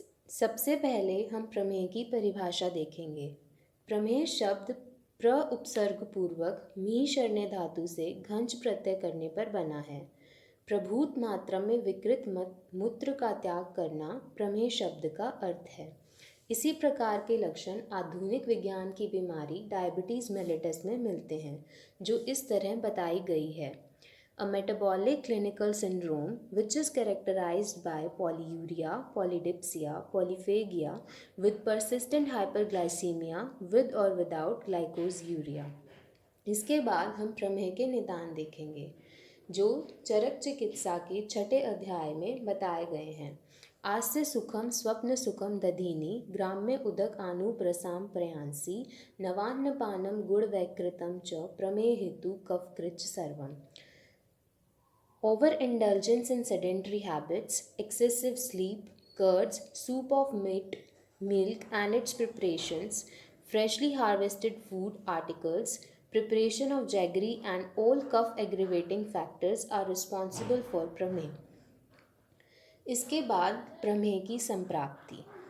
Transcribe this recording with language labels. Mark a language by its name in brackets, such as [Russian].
[Hindi] सबसे पहले हम प्रमेय की परिभाषा देखेंगे। प्रमेय शब्द प्र उपसर्ग पूर्वक मी शरण्य धातु से घंच प्रत्यय करने पर बना है। प्रभूत मात्रा में विकृत मूत्र का त्याग करना प्रमेय शब्द का अर्थ है। इसी प्रकार के लक्षण आधुनिक विज्ञान की बीमारी डायबिटीज़ मेलिटस में मिलते हैं, जो इस तरह बताई गई है। [English] A metabolic clinical syndrome which is characterized by polyuria, polydipsia, polyphagia with persistent hyperglycemia with or without glycosuria। [Hindi] इसके बाद हम प्रमेय के निदान देखेंगे, जो चरक चिकित्सा के छठे अध्याय में बताए गए हैं। [Sanskrit] आस्य सुखम स्वप्न सुखम दधीनि ग्राम्य उदक आनु प्रसाम प्रयांसी नवान्न पानम गुण वैकृतम च प्रमेय हेतु कफकृच सर्वम। [English] Overindulgence in sedentary habits, excessive sleep, curds, soup of meat, milk and its preparations, freshly harvested food articles, preparation of jaggery and all cough aggravating factors are responsible for prameya. [Hindi] इसके बाद प्रमेय की संप्राप्ति।